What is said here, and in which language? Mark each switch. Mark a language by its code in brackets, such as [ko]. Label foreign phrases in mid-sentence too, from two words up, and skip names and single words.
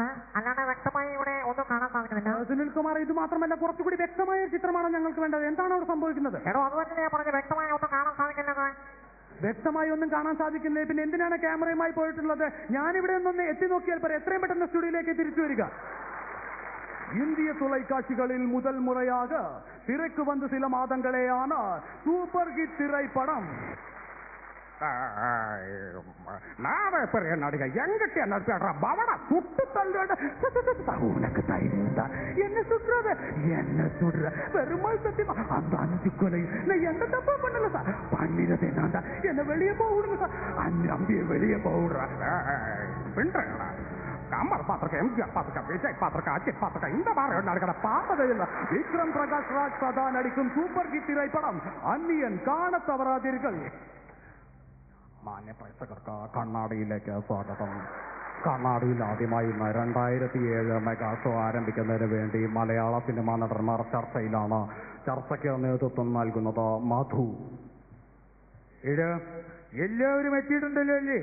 [ml] അല്ലാതെ വ്യക്തമായി ഇവിടെ ഒന്നും കാണാൻ സാധിക്കുന്നില്ല. സുനിൽകുമാർ, ഇത് മാത്രമല്ല, കുറച്ചുകൂടി വ്യക്തമായ ഒരു ചിത്രമാണ് ഞങ്ങൾക്ക് വേണ്ടത്. എന്താണ് അവിടെ സംഭവിക്കുന്നത്? എടോ, അത് തന്നെ ഞാൻ പറഞ്ഞു, വ്യക്തമായി ഒന്നും കാണാൻ സാധിക്കില്ലത്. വ്യക്തമായി ഒന്നും കാണാൻ സാധിക്കുന്നില്ല. പിന്നെ എന്തിനാണ് ക്യാമറയുമായി പോയിട്ടുള്ളത്? ഞാനിവിടെ നിന്നൊന്ന് എത്തി നോക്കിയാൽ പറയാം. എത്രയും പെട്ടെന്ന് സ്റ്റുഡിയോയിലേക്ക് തിരിച്ചു വരിക. [ta] இந்திய தொலைக்காட்சிகளில் முதல் முறையாக திரைக்கு வந்து சில மாதங்களேயான சூப்பர் ஹிட் திரைப்படம். நானே பெரிய நடிகை, எங்கிட்ட என்ன பேடுற பவன சுட்டு தள்ளுட. உனக்கு தைரியம் தான் என்ன சுடுறது? என்ன சுடுற? பெருமாள் சத்தியமா அந்த 5 கொலை நான் எந்த தப்பா பண்ணல சார். பண்ணினதே நான் தான். என்ன வெளியே போடுங்க சார். அம்பிய வெளியே போடுற பின்றா. கமல் பார்த்திருக்கேன், எம்ஜிஆர் பார்த்திருக்கேன், விஜய் பார்த்திருக்கேன், அஜித் பார்த்திருக்கேன். இந்த மாதிரி நடக்கிற பார்த்ததே இல்லை. விக்ரம் பிரகாஷ் ராஜ் சதா நடிக்கும் சூப்பர் ஹிட் திரைப்படம் அந்நியன் காண தவறாதீர்கள். [ml] മാന്യ പ്രേക്ഷകർക്ക് കണ്ണാടിയിലേക്ക് സ്വാഗതം. കണ്ണാടിയിൽ ആദ്യമായി 2007 മെഗാ ഷോ ആരംഭിക്കുന്നതിന് വേണ്ടി മലയാള സിനിമാ നടന്മാർ ചർച്ചയിലാണ്. ചർച്ചയ്ക്ക് നേതൃത്വം നൽകുന്നത് മധു. എല്ലാവരും എത്തിയിട്ടുണ്ടല്ലോ അല്ലേ?